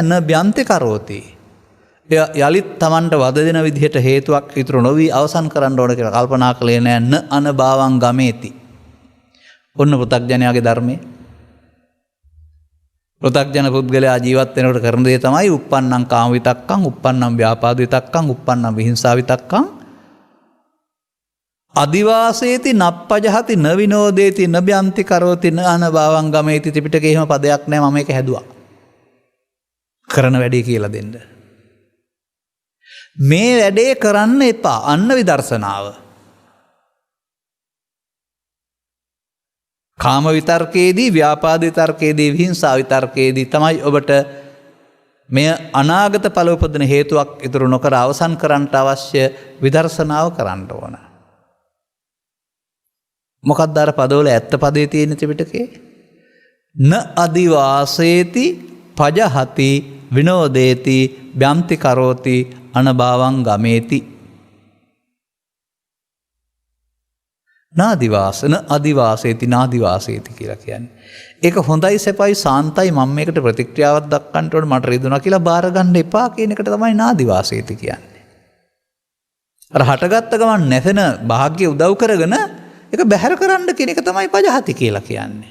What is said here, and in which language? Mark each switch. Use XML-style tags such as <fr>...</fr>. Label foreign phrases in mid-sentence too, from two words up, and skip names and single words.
<pi>න බ්‍යන්ති කරෝති,</pi> <si>එය යලිත් Tamanට වද දෙන විදිහට හේතුවක් ඉතුරු නොවි අවසන් කරන්න ඕන කියලා කල්පනා කළේ නෑ.</si> <pi>න අනභාවං ගමේති.</pi> <si>ඔන්න පෘථග්ජනයාගේ ධර්මයේ. පෘථග්ජන පුද්ගලයා ජීවත් වෙනකොට කරන දේ තමයි</si> <pi>uppannam කාම විතක්කං, uppannam ව්‍යාපාද විතක්කං, uppannam විහිංසා විතක්කං අදිවාසේති නප්පජහති න විනෝදේති න බ්‍යන්ති කරෝති න අනභාවං ගමේති.</pi> <si>ත්‍රිපිටකේ එහෙම පදයක් නැහැ. මම මේක හැදුවා කරන වැඩේ කියලා දෙන්න. මේ වැඩේ කරන්න එපා. අන්න විදර්ශනාව. කාම විතර්කයේදී, ව්‍යාපාද විතර්කයේදී, විහිංසා විතර්කයේදී තමයි ඔබට මෙය අනාගත ඵල උපදින හේතුවක් ඉතුරු නොකර අවසන් කරන්නට අවශ්‍ය විදර්ශනාව කරන්න ඕන. මොකක්ද අර පදවල ඇත්ත පදේ තියෙන ත්‍රිපිටකේ?</si> <pi>න අදිවාසේති පජහති විනෝදේති බ්‍යන්ති කරෝති අනභාවං ගමේති. නාදිවාසන අදිවාසේති නාදිවාසේති</pi> <si>කියලා කියන්නේ. ඒක හොඳයි, සැපයි, සාන්තයි, මම මේකට ප්‍රතික්‍රියාවක් දක්වන්න ඕන, මට රිදුනා කියලා බාර ගන්න එපා කියන එකට තමයි නාදිවාසේති කියන්නේ. අර හටගත්ත ගමන් නැසෙන භාග්‍ය උදව් කරගෙන ඒක බැහැර කරන්න කියන එක තමයි පජහති කියලා කියන්නේ.</si>